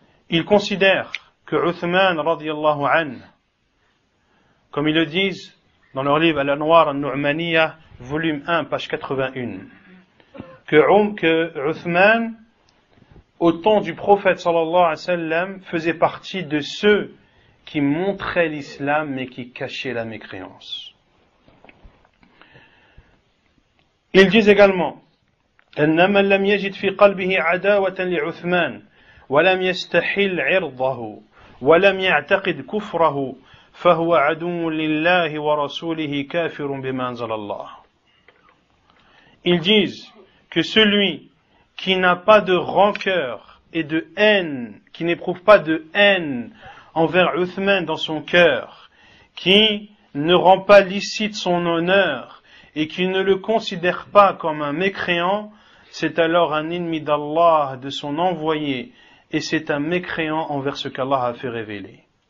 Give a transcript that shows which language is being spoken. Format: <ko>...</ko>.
<fr>Il considère que Uthman radiyallahu anhu, comme ils le disent dans leur livre Al-Anwar al-Nu'maniyya, volume 1, page 81, que Uthman, au temps du prophète sallallahu alayhi wa sallam, faisait partie de ceux qui montraient l'islam mais qui cachaient la mécréance. Ils disent également:</fr> <ar>أن من لم يجد في قلبه عداوة لعثمان ولم يستحل عرضه ولم يعتقد كفره فهو عدو لله ورسوله كافر بما أنزل الله.</ar> <fr>Ils disent que celui qui n'a pas de rancœur et de haine, qui n'éprouve pas de haine envers Uthman dans son cœur, qui ne rend pas licite son honneur et qui ne le considère pas comme un mécréant, c'est alors un ennemi d'Allah, de son envoyé, et c'est un mécréant envers ce qu'Allah a fait révéler.</fr>